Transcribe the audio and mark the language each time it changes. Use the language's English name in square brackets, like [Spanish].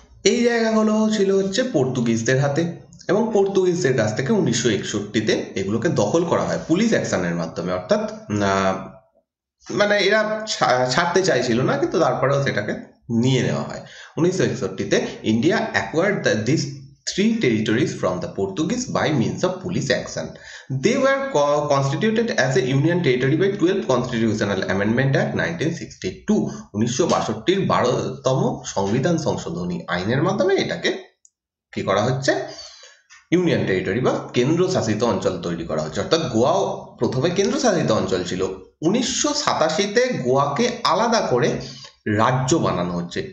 [Bangla] এই জায়গাগুলো ছিল হচ্ছে পর্তুগিজদের হাতে, এবং পর্তুগিজদের কাছ থেকে 1961-তে এগুলোকে দখল করা হয় পুলিশ অ্যাকশনের মাধ্যমে। অর্থাৎ মানে এরা ছাড়তে চাইছিল না, কিন্তু তারপরেও সেটাকে নিয়ে নেওয়া হয়। [English] 1961-তে India acquired this 3 territories from the Portuguese by means of police action. They were constituted as a union territory by 12th Constitutional Amendment Act 1962. [Bangla] 1962 12তম সংবিধান সংশোধনী আইনের মাধ্যমে এটাকে কি করা হচ্ছে, ইউনিয়ন টেরিটরি বা কেন্দ্রশাসিত অঞ্চল তৈরি করা হচ্ছে। অর্থাৎ গোয়াও প্রথমে কেন্দ্রশাসিত অঞ্চল ছিল। 1987-তে গোয়াকে আলাদা করে রাজ্য বানানো হচ্ছে।